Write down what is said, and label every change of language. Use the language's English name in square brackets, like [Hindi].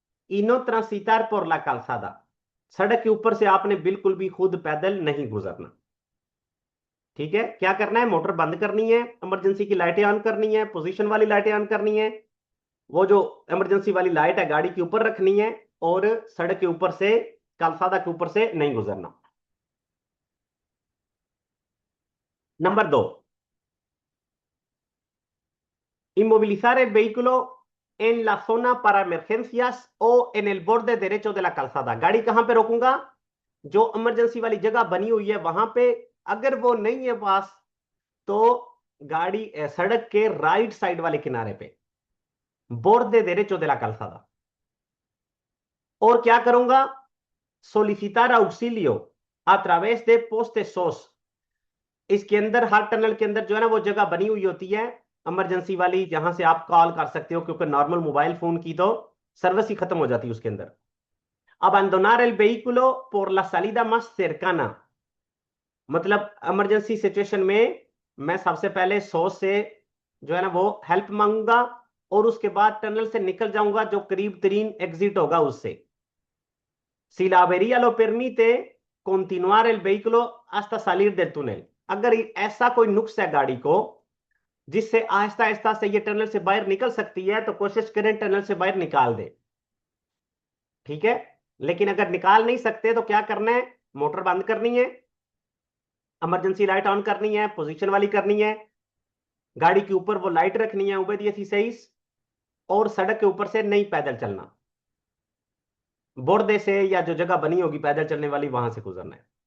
[Hindi] इनो ट्रांसिtar [Spanish] por la calzada, [Hindi] सड़क के ऊपर से आपने बिल्कुल भी खुद पैदल नहीं गुजरना, ठीक है। क्या करना है? मोटर बंद करनी है, इमरजेंसी की लाइटें ऑन करनी है, पोजीशन वाली लाइटें ऑन करनी है, वो जो इमरजेंसी वाली लाइट है गाड़ी के ऊपर रखनी है, और सड़क के ऊपर से कालसादा के ऊपर से नहीं गुजरना। नंबर दो, [Spanish] inmovilizar el vehículo en la zona para emergencias o en el borde derecho de la calzada। [Hindi] गाड़ी कहां पे रोकूंगा? जो इमरजेंसी वाली जगह बनी हुई है वहां पे, अगर वो नहीं है पास तो गाड़ी सड़क के राइट साइड वाले किनारे पे, [Spanish] borde derecho de la calzada। [Hindi] और क्या करूंगा? [Spanish] solicitar auxilio a través de postes SOS। [Hindi] इसके अंदर हर टनल के अंदर जो है ना वो जगह बनी हुई होती है इमरजेंसी वाली, जहां से आप कॉल कर सकते हो, क्योंकि नॉर्मल मोबाइल फोन की तो सर्विस ही खत्म हो जाती है उसके अंदर। [Spanish] abandonar el vehículo por la salida más cercana, [Hindi] मतलब इमरजेंसी सिचुएशन में मैं सबसे पहले सोर्स से जो है ना वो हेल्प मांगूंगा और उसके बाद टनल से निकल जाऊंगा जो करीब तरीन एग्जिट होगा उससे। [Spanish] Si la avería lo permite, continuar el vehículo hasta salir del túnel। [Hindi] अगर ऐसा कोई नुक्स है गाड़ी को जिससे आहिस्ता आहिस्ता से ये टनल से बाहर निकल सकती है, तो कोशिश करें टनल से बाहर निकाल दे। ठीक है, लेकिन अगर निकाल नहीं सकते तो क्या करना है, मोटर बंद करनी है, इमरजेंसी लाइट ऑन करनी है, पोजीशन वाली करनी है, गाड़ी के ऊपर वो लाइट रखनी है obediência 6, और सड़क के ऊपर से नहीं पैदल चलना, बोर्दे से या जो जगह बनी होगी पैदल चलने वाली वहां से गुजरना है।